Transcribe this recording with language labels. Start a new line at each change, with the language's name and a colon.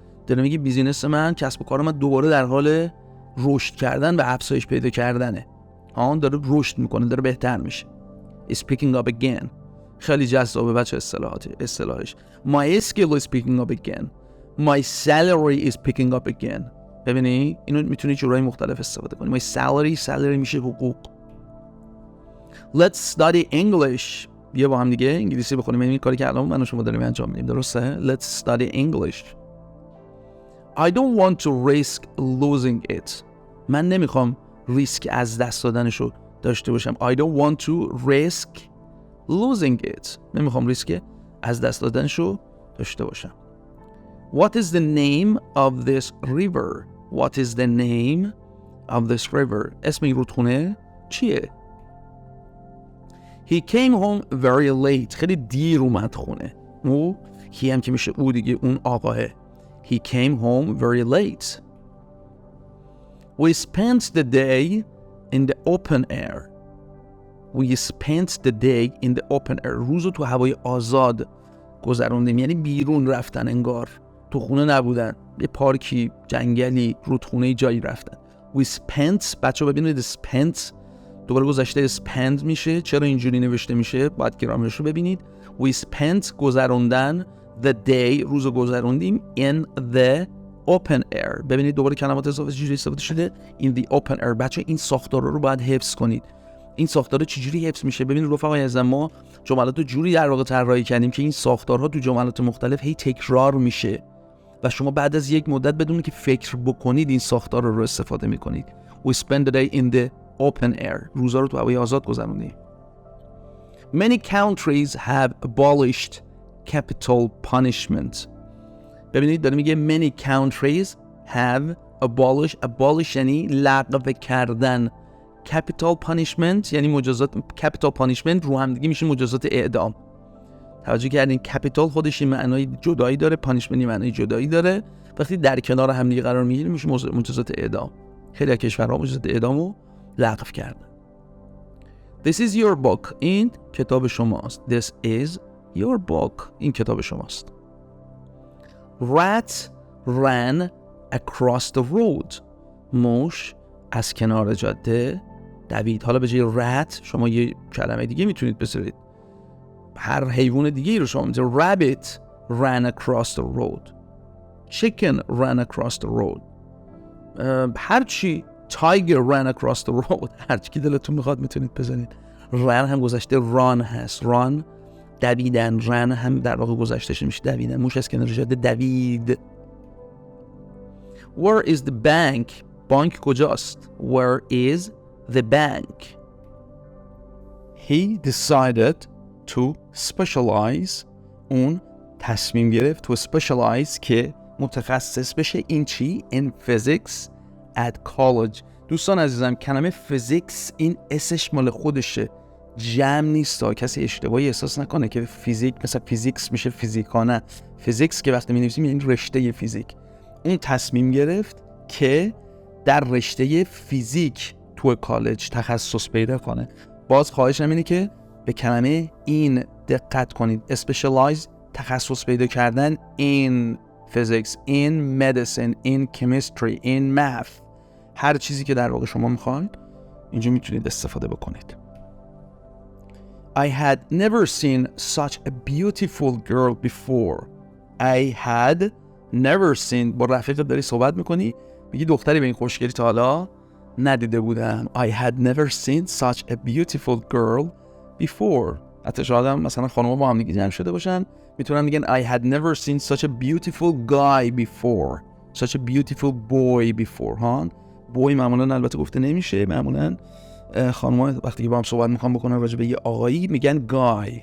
Persian: داره میگه بیزینس من، کسب و کار من دوباره در حال رشد کردن و افزایش پیدا کردنه ها. داره رشد میکنه، داره بهتر میشه.
English: is picking up again.
Persian: خیلی جذابه بچه اصطلاحش.
English: My skill is picking up again. My salary is picking up again.
Persian: ببینی اینو میتونی جورای مختلف استفاده کنی.
English: My salary
Persian: میشه حقوق.
English: Let's study English.
Persian: بیا با هم دیگه انگلیسی بخونیم. این کاری که الان من و شما داریم انجام میدیم، درسته؟
English: Let's study English. I don't want to risk losing it.
Persian: من نمیخوام ریسک از دست دادنشو داشته باشم.
English: I don't want to risk losing it.
Persian: نمیخوام ریسک از دست دادنشو داشته باشم.
English: What is the name of this river? What is the name of this river?
Persian: اسم این رودخونه چیه؟
English: He came home very late.
Persian: خیلی دیر اومد خونه. he هم که میشه او دیگه، اون آقاه.
English: He came home very late. We spent the day in the open air. We spent the day in the open air.
Persian: روزو تو هوای آزاد گذروندیم، یعنی بیرون رفتن انگار. تو خونه نبودن، یه پارکی، جنگلی، رودخونه جایی رفتن.
English: We spent.
Persian: بچه ببینید spent دوباره گذشته spend میشه. چرا اینجوری نوشته میشه؟ باید گرامرش رو ببینید.
English: We spent
Persian: گذروندن،
English: the day
Persian: روزو گذروندیم،
English: in the open air.
Persian: ببینید دوباره کلمات اضافه چجوری استفاده شده.
English: in the open air.
Persian: بچه این ساختارا رو باید حفظ کنید. این ساختارا چجوری حفظ میشه؟ ببینید رفقای عزیزم، ما جملات رو جوری در واقع طراحی کردیم که این ساختارها تو جملات مختلف هی تکرار میشه و شما بعد از یک مدت بدون که فکر بکنید این ساختار رو استفاده میکنید.
English: We spend the day in the open air.
Persian: روزا رو تو هوای آزاد گذروندیم.
English: Many countries have abolished capital punishment.
Persian: ببینید داره میگه
English: many countries have abolish
Persian: یعنی لغو کردن. capital punishment یعنی مجازات. capital punishment رو هم دیگه میشه مجازات اعدام. توجه کردین capital خودش این معنای جدایی داره، punishment این معنای جدایی داره. وقتی در کنار هم دیگه قرار میگیره میشه مجازات اعدام. خیلی از کشورها مجازات اعدامو لغو کردن.
English: This is your book.
Persian: این کتاب شماست.
English: This is your book. این کتاب شماست. Rat ran across the road.
Persian: موش از کنار جاده دوید. حالا به جای rat شما یه کلمه دیگه میتونید بذارید. هر حیوان دیگه رو شما میتونید.
English: Rabbit ran across the road. Chicken ran across the road.
Persian: هرچی.
English: Tiger ran across the road.
Persian: هرچی که دلتون میخواد میتونید بزنید. run هم گذشته run هست. run دویدن. run هم در واقع گذشتهش میشه دویدن. موش از کنار جاده دوید.
English: Where is the bank?
Persian: بانک کجاست؟
English: Where is the bank? He decided to specialize.
Persian: اون تصمیم گرفت
English: to specialize
Persian: که متخصص بشه این چی؟
English: In physics at college.
Persian: دوستان عزیزم کلمه physics این اسش مال خودشه، جمع نیست. کسی اشتباهی احساس نکنه که فیزیک مثلا فیزیکس میشه فیزیکانه. فیزیکس که وقتی می‌نویسیم یعنی رشته فیزیک. اون تصمیم گرفت که در رشته فیزیک تو کالج تخصص پیدا کنه. باز خواهشم اینه که به کلمه این دقت کنید.
English: specialize
Persian: تخصص پیدا کردن
English: in physics, in medicine, in chemistry, in math.
Persian: هر چیزی که در واقع شما میخواید اینجا میتونید استفاده بکنید.
English: I had never seen such a beautiful girl before. I had never seen.
Persian: با رفیقت داری صحبت میکنی میگی دختری به این خوشگلی تا حالا ندیده بودم.
English: I had never seen such a beautiful girl before.
Persian: حتی شاید هم مثلا خانم‌ها با هم دیگه جمع شده باشن میتونن میگن
English: I had never seen such a beautiful guy before. Such a beautiful boy before.
Persian: ها boy معمولا البته گفته نمیشه. معمولا خانم‌ها وقتی که با هم صحبت میخوان بکنن راجع به یه آقایی میگن guy.